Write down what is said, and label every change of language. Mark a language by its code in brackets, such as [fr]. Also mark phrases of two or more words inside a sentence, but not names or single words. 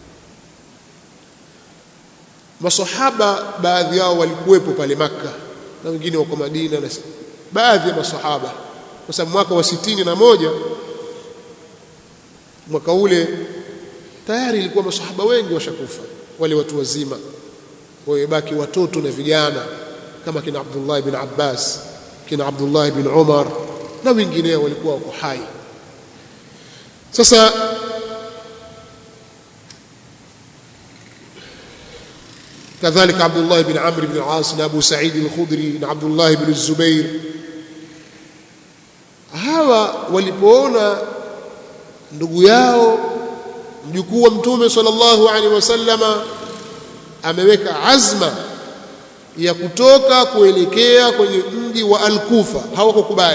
[sw] Masahaba baadhi yao walikuwepo pale Makka na wengine wako Madina, na baadhi ya masahaba, kwa sababu mwaka wa 61 mwaka ule tayari ilikuwa masahaba wengi washakufa, wale watu wazima, wabaki watoto na vijana kama kina Abdullah ibn Abbas, kina Abdullah ibn Umar na wengineo walikuwa wako hai. Sasa kadhalika Abdullah ibn Amr ibn al-As na Abu Sa'id al-Khudri na Abdullah ibn Zubair, hawa walipoona ndugu yao mjukuu wa Mtume [ar] صلى الله عليه وسلم [sw] ameweka azma ya kutoka kuelekea kwenye mji wa Al-Kufa, hawakukubali.